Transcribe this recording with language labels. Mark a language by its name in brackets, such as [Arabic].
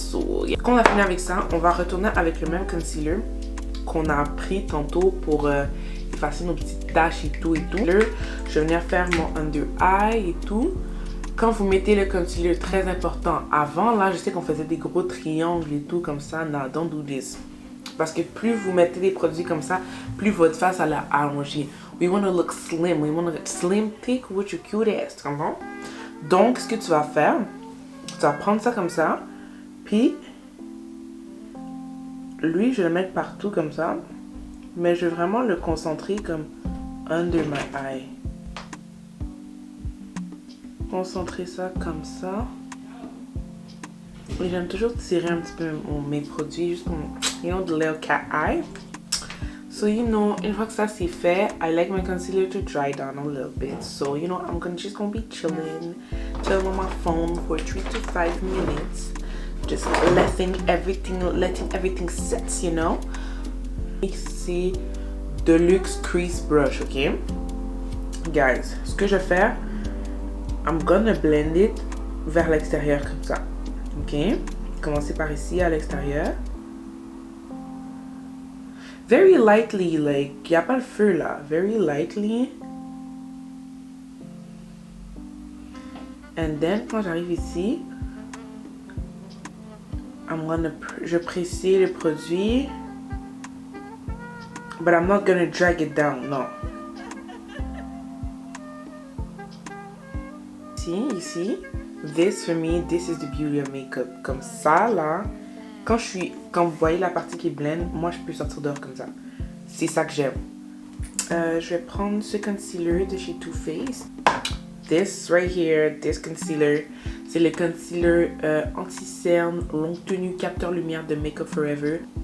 [English] So, yeah. [French] Quand on a fini avec ça, on va retourner avec le même concealer qu'on a pris tantôt pour effacer nos petites taches et tout. Je vais venir faire mon under eye et tout. Quand vous mettez le concealer, très important, avant, là, je sais qu'on faisait des gros triangles et tout comme ça. [English] No, don't do this. [French] Parce que plus vous mettez des produits comme ça, plus votre face elle a allongé. [English] We want to look slim. We want to look slim, thick with your cute ass. [French] Tu comprends? Donc, ce que tu vas faire, tu vas prendre ça comme ça. Puis, lui, je vais le mettre partout comme ça. Mais je vais vraiment le concentrer comme [English] under my eye. [French] Concentrer ça comme ça. Et j'aime toujours tirer un petit peu mes produits, juste comme, [English] you know, the little cat eye. So, you know, [French] une fois que ça c'est fait, [English] I like my concealer to dry down a little bit. So, you know, I'm just gonna be chilling on my phone for 3 to 5 minutes. Just letting everything set, you know. [French] C'est Deluxe Crease Brush, ok? Guys, ce que je vais faire, [English] I'm gonna blend it [French] vers l'extérieur comme ça. Ok? Commencez par ici à l'extérieur. [English] Very lightly, like, [French] il n'y a pas le feu là. [English] Very lightly. And then, [French] quand j'arrive ici, je presser le produit. [English] But I'm not gonna drag it down, non. [French] Ici. [English] This, for me, this is the beauty of makeup. [French] Comme ça, là. Quand vous voyez la partie qui blend, moi, je peux sortir dehors comme ça. C'est ça que j'aime. Je vais prendre ce concealer de chez Too Faced. [English] This right here, this concealer. [French] C'est le concealer anti-cerne, longue tenue, capteur lumière de Makeup Forever.